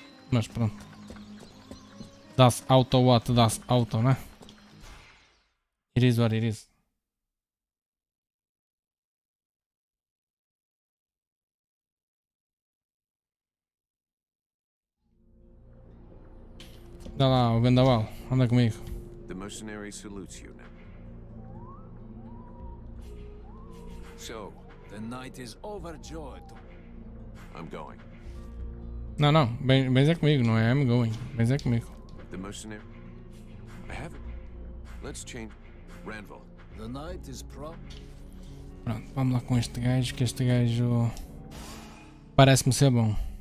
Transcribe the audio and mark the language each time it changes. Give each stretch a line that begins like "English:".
Portuguese: Mas pronto. Das auto what? Das auto, né?
English: It is what it is.
Portuguese: Dá lá, o vendaval, anda comigo.
English: The mercenary salutes you now. So, The knight is overjoyed. I'm going.
Portuguese: Não, bens é comigo, não é
English: I'm going.
Portuguese: Bens é comigo.
English: The mercenary? I haven't. Let's change. Ranville. The knight is proud.
Portuguese: Pronto, vamos lá com este gajo, que este gajo parece-me ser bom.